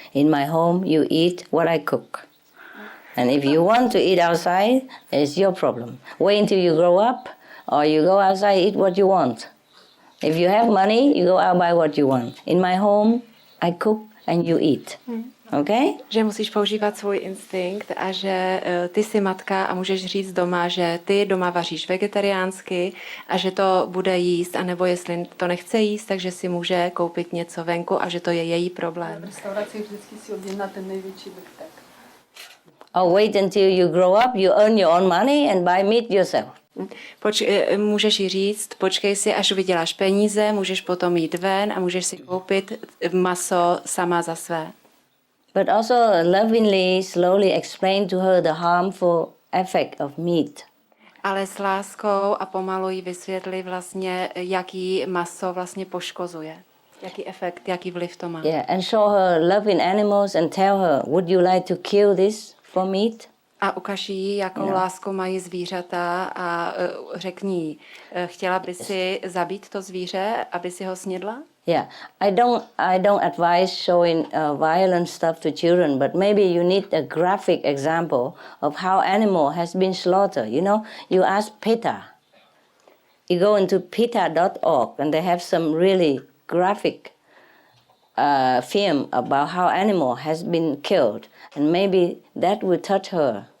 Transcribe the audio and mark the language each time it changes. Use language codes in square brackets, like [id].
[en] In my home, you eat what I cook. And if you want to eat outside, it's your problem. Wait until you grow up, or you go outside, eat what you want. If you have money, you go out buy what you want. In my home, I cook and you eat. Okay? [cs] Že musíš používat svůj instinkt a že ty jsi matka a můžeš říct doma, že ty doma vaříš vegetariánsky a že to bude jíst, anebo jestli to nechce jíst, takže si může koupit něco venku a že to je její problém. V restauraci vždycky si objedná ten největší vrtek. [en] Or wait until you grow up, you earn your own money and buy meat yourself. [cs] Můžeš jí říct, počkej si, až vyděláš peníze, můžeš potom jít ven a můžeš si koupit maso sama za své. [en] But also lovingly, slowly explain to her the harmful effect of meat. [cs] Ale s láskou a pomalu jí vysvětli vlastně, jaký maso vlastně poškozuje. Jaký efekt, jaký vliv to má. [en] Yeah, and show her loving animals and tell her, would you like to kill this for meat? [cs] A ukaž jí, jakou lásku mají zvířata a řekni jí, chtěla by si zabít to zvíře, aby si ho snědla? [en] Yeah, I don't advise showing violent stuff to children, but maybe you need a graphic example of how animal has been slaughtered. You know, you ask PETA. You go into PETA.org and they have some really graphic film about how animal has been killed, and maybe that will touch her.